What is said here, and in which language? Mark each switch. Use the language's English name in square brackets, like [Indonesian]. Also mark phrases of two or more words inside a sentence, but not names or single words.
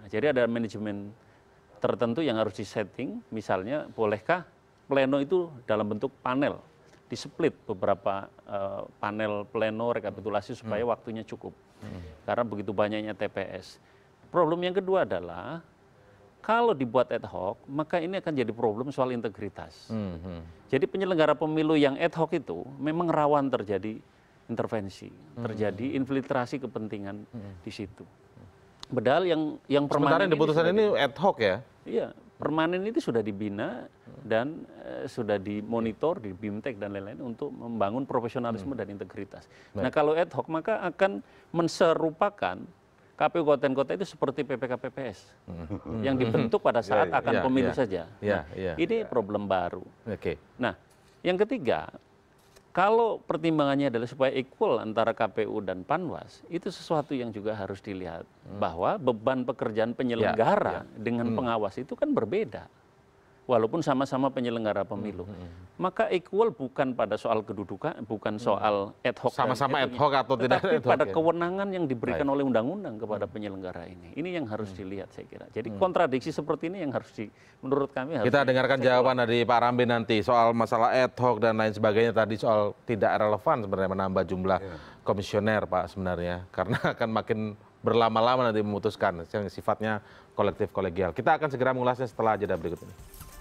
[Indonesian] Jadi ada manajemen tertentu yang harus disetting, misalnya bolehkah pleno itu dalam bentuk panel, di-split beberapa panel pleno rekapitulasi supaya waktunya cukup. Karena begitu banyaknya TPS. Problem yang kedua adalah kalau dibuat [Latin] ad hoc, [Indonesian] maka ini akan jadi problem soal integritas. Jadi penyelenggara pemilu yang [Latin] ad hoc [Indonesian] itu memang rawan terjadi intervensi, terjadi infiltrasi kepentingan di situ. Padahal yang permanen sementara diputusan ini [Latin] ad hoc [Indonesian] ya? Iya, permanen itu sudah dibina dan sudah dimonitor di BIMTEK dan lain-lain untuk membangun profesionalisme dan integritas. Nah, kalau [Latin] ad hoc [Indonesian] maka akan menserupakan KPU kabupaten kota itu seperti PPK PPS yang dibentuk pada saat akan pemilu saja. Ini problem baru. Nah, yang ketiga, kalau pertimbangannya adalah supaya equal antara KPU dan Panwas, itu sesuatu yang juga harus dilihat bahwa beban pekerjaan penyelenggara dengan pengawas itu kan berbeda. Walaupun sama-sama penyelenggara pemilu. Maka equal bukan pada soal kedudukan, bukan soal [Latin] ad hoc. [Indonesian] Sama-sama [Latin] ad hoc [Indonesian] atau tidak [Latin] ad hoc. [Indonesian] Tetapi pada kewenangan yang diberikan oleh undang-undang kepada penyelenggara ini. Ini yang harus dilihat saya kira. Jadi kontradiksi seperti ini yang harus menurut kami harus. Kita dengarkan jawaban dari Pak Rambe nanti soal masalah [Latin] ad hoc [Indonesian] dan lain sebagainya. Tadi soal tidak relevan sebenarnya menambah jumlah komisioner Pak sebenarnya. Karena akan makin berlama-lama nanti memutuskan yang sifatnya kolektif kolegial. Kita akan segera mengulasnya setelah jeda berikut ini.